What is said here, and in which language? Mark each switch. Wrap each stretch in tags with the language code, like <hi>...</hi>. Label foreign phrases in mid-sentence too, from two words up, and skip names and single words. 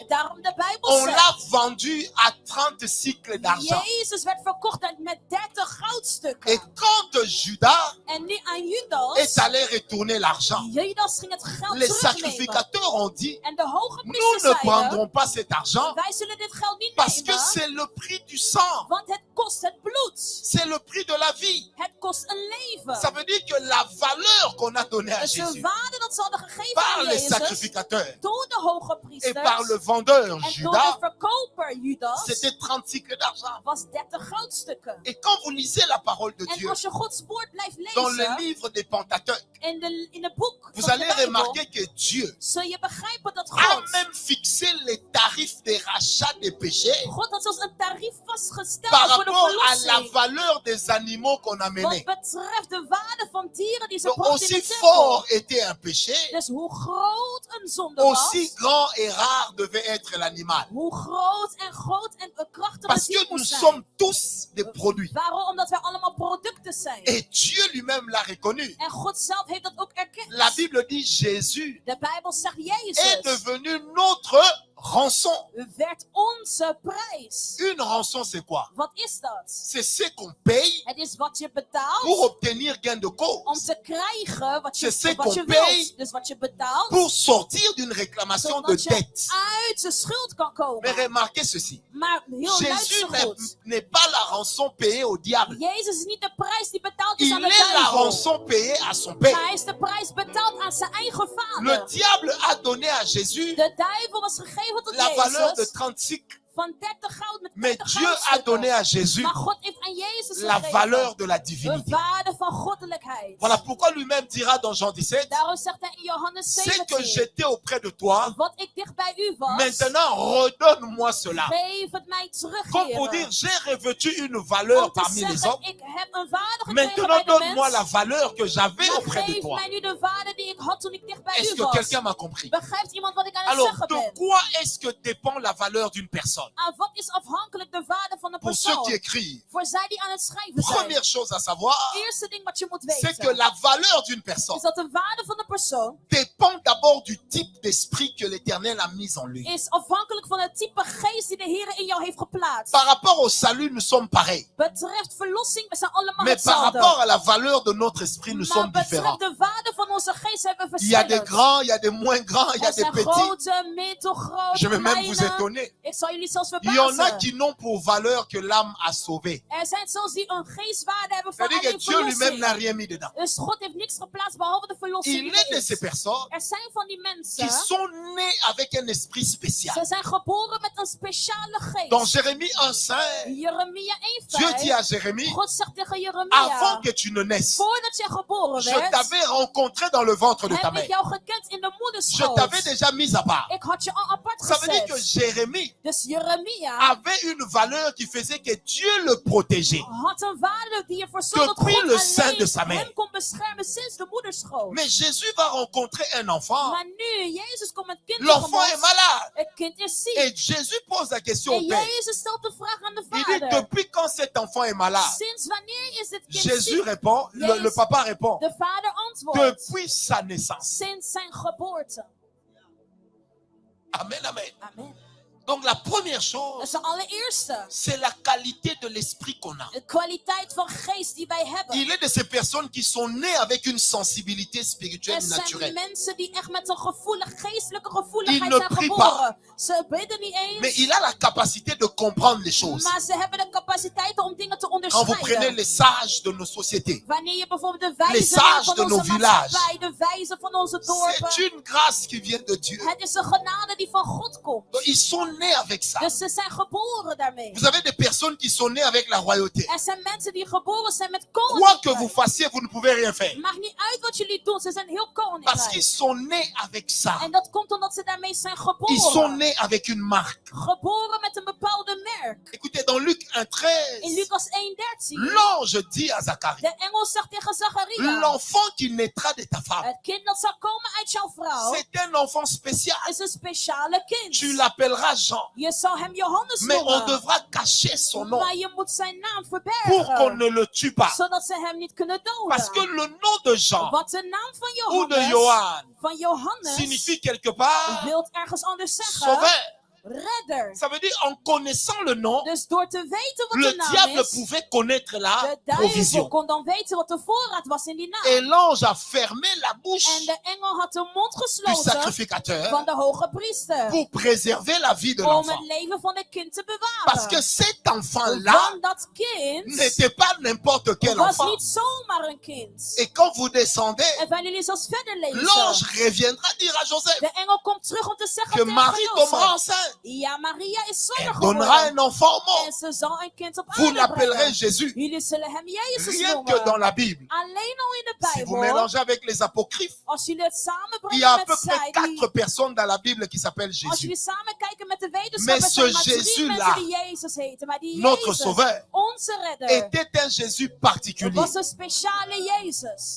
<nl>Daarom de Bijbel</nl> <fr>on l'a</fr> <nl>zegt,</nl> <fr>vendu à 30 cycles d'argent.</fr> <nl>Jezus werd verkocht met 30</nl> <fr>Et</fr> <nl>goudstukken.</nl> <fr>quand Judas</fr> <nl>En nu aan</nl> <fr>est Judas, allé retourner l'argent,</fr> <nl>Judas ging het geld</nl> <fr>les</fr> <nl>terugnemen.</nl> <fr>sacrificateurs ont dit,</fr> <nl>En de hoge</nl> <fr>nous</fr> <nl>priesters</nl> <fr>ne</fr> <nl>zeiden,</nl> <fr>prendrons pas cet argent</fr> <nl>wij zullen dit geld niet</nl> <fr>parce que</fr> <nl>nemen,</nl> <fr>c'est le prix du sang,</fr> <nl>want het kost het bloed.</nl> <fr>c'est le prix de la vie.</fr> <nl>Het kost een leven.</nl> <fr>Ça veut dire que la valeur qu'on a donnée à</fr> <nl>Dus de</nl> <fr>Jésus</fr> <nl>waarde dat ze hadden gegeven</nl> <fr>par</fr> <nl>aan</nl> <fr>les</fr> <nl>Jezus,</nl> <fr>sacrificateurs</fr> <nl>door de hoge</nl> <fr>et</fr> <nl>priesters</nl> <fr>par le vendeur</fr> <nl>en door de</nl> <fr>Judas,</fr> <nl>verkoper Judas,</nl> <fr>c'était 30 cycles d'argent.</fr> <nl>was 30 goudstukken.</nl> <fr>Et quand vous lisez la parole de</fr> <nl>En</nl> <fr>Dieu</fr> <nl>als je Gods woord blijft</nl> <fr>dans le</fr> <nl>lezen,</nl> <fr>livre des Pentateuques,</fr> <nl>in het boek</nl> <fr>vous</fr> <nl>van</nl> <fr>allez</fr> <nl>de Bijbel,</nl> <fr>remarquer que Dieu</fr> <nl>zul je begrijpen dat</nl> <fr>a</fr> <nl>God,</nl> <fr>même fixé les tarifs des rachats des péchés</fr> <nl>God had zelfs een tarief vastgesteld</nl> <fr>par</fr> <nl>voor de</nl> <fr>rapport à la</fr> <nl>verlossing.</nl> <fr>valeur des animaux qu'on a</fr> <nl>Wat</nl> <fr>menés.</fr> <nl>betreft de waarde van dieren die ze</nl> <fr>Donc,</fr> <nl>brachten in</nl> <fr>aussi</fr> <nl>de tempel.</nl> <fr>fort était un péché,</fr> <nl>Dus hoe groot een zonde was,</nl> <fr>aussi grand et rare devait être l'animal.</fr> <nl>hoe groot en krachtig het</nl> <fr>Parce que</fr> <nl>dier</nl> <fr>nous</fr> <nl>moest zijn.</nl> <fr>sommes tous des produits.</fr> <nl>Waarom? Omdat wij allemaal producten zijn.</nl> <fr>Et Dieu lui-même l'a reconnu.</fr> <nl>En God zelf heeft dat ook erkend.</nl> <fr>La Bible dit Jésus</fr> <nl>De Bijbel zegt</nl> <fr>est</fr> <nl>Jezus</nl> <fr>devenu notre rançon.</fr> <nl>werd onze prijs.</nl> <fr>Une rançon, c'est quoi?</fr> <nl>Wat is dat?</nl> <fr>C'est ce qu'on paye</fr> <nl>Het is wat je betaalt</nl> <fr>pour obtenir gain de</fr> <nl>om</nl> <fr>cause,</fr> <nl>te krijgen wat</nl> <fr>C'est ce</fr> <nl>je</nl> <fr>qu'on</fr> <nl>wilt.</nl> <fr>paye</fr> <nl>Dus wat je betaalt,</nl> <fr>pour sortir d'une réclamation de</fr> <nl>zodat je</nl> <fr>dette.</fr> <nl>uit de schuld kan</nl> <fr>Mais</fr> <nl>komen.</nl> <fr>remarquez ceci,</fr> <nl>Maar heel</nl> <fr>Jésus</fr> <nl>luister goed.</nl> <fr>n'est pas la rançon payée au diable.</fr> <nl>Jezus is niet de prijs die betaald is</nl> <fr>Il</fr> <nl>aan de</nl> <fr>est la</fr> <nl>duivel.</nl> <fr>rançon payée à son</fr> <nl>Maar</nl> <fr>Père.</fr> <nl>hij is de prijs betaald aan zijn eigen</nl> <fr>Le</fr> <nl>vader.</nl> <fr>diable a donné à Jésus</fr> <nl>De duivel was gegeven tot</nl> <fr>la valeur de</fr> <nl>Jezus</nl> <fr>30 cycles.</fr> <nl>van 30 goud met</nl> <fr>Mais</fr> <nl>30</nl> <fr>Dieu a</fr> <nl>goudstukken.</nl> <fr>donné à Jésus</fr> <nl>Maar God heeft aan Jezus</nl> <fr>la</fr> <nl>gegeven</nl> <fr>valeur de la</fr> <nl>de</nl> <fr>divinité.</fr> <nl>waarde van goddelijkheid.</nl> <fr>Voilà pourquoi lui-même dira dans Jean 17,</fr> <nl>Daarom zegt hij in Johannes</nl> <fr>c'est que</fr> <nl>17,</nl> <fr>j'étais auprès de toi,</fr> <nl>wat ik dicht bij u was,</nl> <fr>maintenant redonne-moi cela.</fr> <nl>geef het mij terug,</nl> <fr>Comme pour dire,</fr> <nl>Heere.</nl> <fr>j'ai revêtu une valeur</fr> <nl>Om te</nl> <fr>parmi les</fr> <nl>zeggen,</nl> <fr>hommes,</fr> <nl>ik heb een waarde gekregen</nl> <fr>maintenant</fr> <nl>bij de</nl> <fr>donne-moi la</fr> <nl>mens,</nl> <fr>valeur que j'avais</fr> <nl>maar</nl> <fr>auprès de</fr> <nl>geef</nl> <fr>toi.</fr> <nl>mij nu de waarde die ik had toen ik dicht bij</nl> <fr>Est-ce</fr> <nl>u</nl> <fr>que</fr> <nl>was.</nl> <fr>quelqu'un m'a compris?</fr> <nl>Begrijpt iemand wat ik aan het</nl> <fr>Alors,</fr> <nl>zeggen</nl> <fr>de</fr> <nl>ben?</nl> <fr>quoi est-ce que dépend la valeur d'une personne?</fr> <nl>Aan wat is afhankelijk de waarde van een</nl> <fr>Pour ceux qui</fr> <nl>persoon?</nl> <fr>écrivent,</fr> <nl>Voor zij die aan het schrijven zijn.</nl> <fr>première chose à savoir,</fr> <nl>Eerste ding wat je moet</nl> <fr>c'est que</fr> <nl>weten,</nl> <fr>la valeur d'une personne</fr> <nl>is dat de waarde van een persoon</nl> <fr>dépend d'abord du type d'esprit que l'Éternel a mis en lui.</fr> <nl>is afhankelijk van het type geest die de Heer in jou heeft geplaatst.</nl> <fr>Par rapport au salut, nous sommes pareils.</fr> <nl>Betreft verlossing, we zijn allemaal</nl> <fr>Mais par</fr> <nl>hetzelfde.</nl> <fr>rapport à la valeur de notre esprit, nous</fr> <nl>Maar</nl> <fr>sommes différents.</fr> <nl>betreft de waarde van onze geest hebben we</nl> <fr>Il y a des</fr> <nl>verschillend.</nl> <fr>grands, il y a des moins grands, il y a</fr> <nl>Er</nl> <fr>des</fr> <nl>zijn</nl> <fr>petits.</fr> <nl>grote, middelgrote,</nl> <fr>Je vais même vous</fr> <nl>kleine.</nl> <fr>étonner.</fr> <nl>Ik zal jullie zelfs</nl> <fr>Il y en a</fr> <nl>verbazen.</nl> <fr>qui n'ont pour valeur que l'âme a sauvé.</fr> <nl>Er zijn zelfs die een geestwaarde hebben van</nl> <fr>C'est-à-dire que</fr> <nl>alleen</nl> <fr>Dieu lui-même n'a</fr> <nl>verlossing.</nl> <fr>rien mis dedans.</fr> <nl>Dus God heeft niks geplaatst behalve de verlossing</nl> <fr>Il</fr> <nl>die</nl> <fr>est de</fr> <nl>er</nl> <fr>ces</fr> <nl>is.</nl> <fr>personnes</fr> <nl>Er zijn van die mensen,</nl> <fr>qui sont nées avec un esprit spécial.</fr> <nl>ze zijn geboren met een speciale geest.</nl> <fr>Dans Jérémie 1,5,</fr> <nl>Jeremia</nl> <fr>Dieu dit</fr> <nl>1:5.</nl> <fr>à Jérémie,</fr> <nl>God zegt tegen</nl> <fr>avant</fr> <nl>Jeremia,</nl> <fr>que tu ne naisses,</fr> <nl>voordat je geboren</nl> <fr>je</fr> <nl>werd,</nl> <fr>t'avais rencontré dans le ventre de ta</fr> <nl>heb ik</nl> <fr>mère.</fr> <nl>jou gekend in de</nl> <fr>Je</fr> <nl>moederschoot.</nl> <fr>t'avais déjà mis à part.</fr> <nl>Ik had je al apart</nl> <fr>Ça veut dire que</fr> <nl>gezet.</nl> <fr>Jérémie</fr> <nl>Dus Jeremia</nl> <fr>avait une valeur qui faisait que Dieu le protégeait.</fr> <nl>had een waarde die ervoor zorgde dat</nl> <fr>Depuis</fr> <nl>God</nl> <fr>le sein de sa</fr> <nl>alleen</nl> <fr>mère.</fr> <nl>hem kon beschermen sinds de moederschoot.</nl> <fr>Mais Jésus va rencontrer un enfant.</fr> <nl>Maar nu, Jezus komt met kind</nl> <fr>L'enfant est</fr> <nl>tegemoet.</nl> <fr>malade.</fr> <nl>Het kind is ziek.</nl> <fr>Et Jésus pose la question</fr> <nl>En</nl> <fr>au Père.</fr> <nl>Jezus stelt de vraag aan de</nl> <fr>Il dit,</fr> <nl>vader.</nl> <fr>depuis quand cet enfant est malade?</fr> <nl>Sinds wanneer is dit kind</nl> <fr>Jésus</fr> <nl>ziek?</nl> <fr>répond, le papa répond,</fr> <nl>De vader antwoordt.</nl> <fr>depuis sa naissance.</fr> <nl>Sinds zijn geboorte.</nl> <fr>Amen, amen.</fr> <nl>Amen.</nl> <fr>Donc la première</fr> <nl>Dat is</nl> <fr>chose,</fr> <nl>de allereerste.</nl> <fr>c'est la qualité de l'esprit qu'on a.</fr> <nl>De kwaliteit van geest die wij hebben.</nl> <fr>Il est de ces personnes qui sont nées avec une sensibilité spirituelle</fr> <nl>Er zijn</nl> <fr>naturelle.</fr> <nl>mensen die echt met een geestelijke</nl> <fr>Il</fr> <nl>gevoeligheid</nl> <fr>ne</fr> <nl>zijn</nl> <fr>prie</fr> <nl>geboren. Ze bidden niet</nl> <fr>Mais</fr> <nl>eens.</nl> <fr>il a la capacité de comprendre les choses.</fr> <nl>Maar ze hebben de capaciteit om dingen te</nl> <fr>Quand vous prenez</fr> <nl>onderscheiden.</nl> <fr>les sages de nos sociétés,</fr> <nl>Wanneer je bijvoorbeeld de</nl> <fr>Les</fr> <nl>wijzen</nl> <fr>sages</fr> <nl>van</nl> <fr>de</fr> <nl>onze</nl> <fr>nos villages.</fr> <nl>maatschappij, de wijzen van onze dorpen.</nl> <fr>c'est une grâce qui vient de Dieu.</fr> <nl>Het is een genade die van God komt.</nl> <fr>Donc, ils sont nés avec ça.</fr> <nl>Dus ze zijn geboren daarmee.</nl> <fr>Vous avez des personnes qui sont nées avec la royauté.</fr> <nl>Er zijn mensen die geboren zijn met</nl> <fr>Quoi que</fr> <nl>koninkrijk.</nl> <fr>vous fassiez, vous ne pouvez rien faire.</fr> <nl>Maakt niet uit wat jullie doen, ze zijn heel</nl> <fr>Parce qu'ils</fr> <nl>koninkrijk.</nl> <fr>sont nés avec ça.</fr> <nl>En dat komt omdat ze daarmee zijn</nl> <fr>Ils sont</fr> <nl>geboren.</nl> <fr>nés avec une marque.</fr> <nl>Geboren met een bepaalde merk.</nl> <fr>Écoutez, dans Luc</fr> <nl>In</nl> <fr>1,13,</fr> <nl>Lucas 1:13.</nl> <fr>l'ange dit à Zacharie,</fr> <nl>De engel zegt tegen Zacharia.</nl> <fr>l'enfant qui naîtra de ta femme,</fr> <nl>Het kind dat zal komen uit jouw vrouw</nl> <fr>c'est un enfant spécial.</fr> <nl>is een speciale kind.</nl> <fr>Tu l'appelleras Jean.</fr> <nl>Je zal hem Johannes</nl> <fr>Mais on</fr> <nl>noemen.</nl> <fr>devra cacher son nom</fr> <nl>Maar je moet zijn naam</nl> <fr>pour qu'on</fr> <nl>verbergen.</nl> <fr>ne le tue pas.</fr> <nl>Zodat ze hem niet kunnen</nl> <fr>Parce que</fr> <nl>doden.</nl> <fr>le nom de Jean</fr> <nl>Want de naam van</nl> <fr>ou de</fr> <nl>Johannes,</nl> <fr>Johan signifie quelque</fr> <nl>wil</nl> <fr>part</fr> <nl>ergens anders zeggen.</nl> <fr>sauveur.</fr> <nl>Redder.</nl> <fr>Ça veut dire en connaissant le nom,</fr> <nl>Dus door te weten wat</nl> <fr>le</fr> <nl>de naam</nl> <fr>diable</fr> <nl>is,</nl> <fr>pouvait connaître la</fr> <nl>de duivel</nl> <fr>provision.</fr> <nl>kon dan weten wat de voorraad was in die naam.</nl> <fr>Et l'ange a fermé la</fr> <nl>En</nl> <fr>bouche</fr> <nl>de engel had de mond</nl> <fr>du</fr> <nl>gesloten</nl> <fr>sacrificateur</fr> <nl>van de hoge priester.</nl> <fr>pour préserver la vie de</fr> <nl>Om</nl> <fr>l'enfant.</fr> <nl>het leven van het kind te</nl> <fr>Parce que</fr> <nl>bewaren.</nl> <fr>cet enfant-là</fr> <nl>Want dat kind</nl> <fr>n'était pas n'importe quel</fr> <nl>was</nl> <fr>enfant.</fr> <nl>niet zomaar een kind.</nl> <fr>Et quand vous descendez,</fr> <nl>En wanneer jullie zelfs verder</nl> <fr>l'ange</fr> <nl>lezen.</nl> <fr>reviendra dire à Joseph</fr> <nl>De engel komt terug om te zeggen</nl> <fr>que</fr> <nl>tegen</nl> <fr>Marie tombera</fr> <nl>Jozef.</nl> <fr>enceinte.</fr> <nl>Ja, Maria is</nl> <fr>Elle</fr> <nl>zwanger</nl> <fr>donnera</fr> <nl>geworden.</nl> <fr>un enfant au monde.</fr> <nl>En ze zal een kind op</nl> <fr>Vous</fr> <nl>aarde</nl> <fr>l'appellerez</fr> <nl>brengen.</nl> <fr>Jésus.</fr> <nl>Jullie zullen hem Jezus</nl> <fr>Rien que dans</fr> <nl>noemen.</nl> <fr>la Bible.</fr> <nl>Alleen al in de</nl> <fr>Si vous</fr> <nl>Bijbel.</nl> <fr>mélangez avec les apocryphes,</fr> <nl>Als jullie het</nl> <fr>il y a à</fr> <nl>samenbrengen</nl> <fr>peu</fr> <nl>met</nl> <fr>près</fr> <nl>zij.</nl> <fr>4 personnes dans la Bible qui s'appellent</fr> <nl>Als</nl> <fr>Jésus.</fr> <nl>jullie samen kijken met de</nl> <fr>Mais</fr> <nl>wetenschappers,</nl> <fr>ce</fr> <nl>zijn maar 3</nl> <fr>Jésus-là,</fr> <nl>mensen die Jezus heten. Maar die</nl> <fr>notre</fr> <nl>Jezus,</nl> <fr>sauveur,</fr> <nl>onze redder,</nl> <fr>était un Jésus</fr> <nl>het</nl> <fr>particulier.</fr> <nl>was een speciale Jezus.</nl>